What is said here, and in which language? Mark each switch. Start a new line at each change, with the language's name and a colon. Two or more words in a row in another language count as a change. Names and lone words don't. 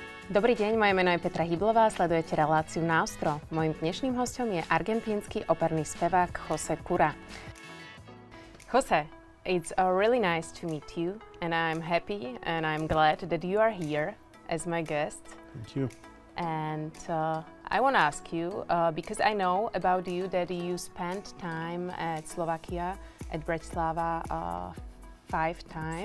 Slovak: Dobrý deň, moje meno je Petra Hyblová, sledujete reláciu NAOSTRO. Mojím dnešným hosťom je argentínsky operný spevák José Cura.
English: José, it's really nice to meet you, and I'm happy and I'm glad that you are here as my guest. Thank you. And I want to ask you, because I know about you that you spent time at Slovakia, at Bratislava 5 times.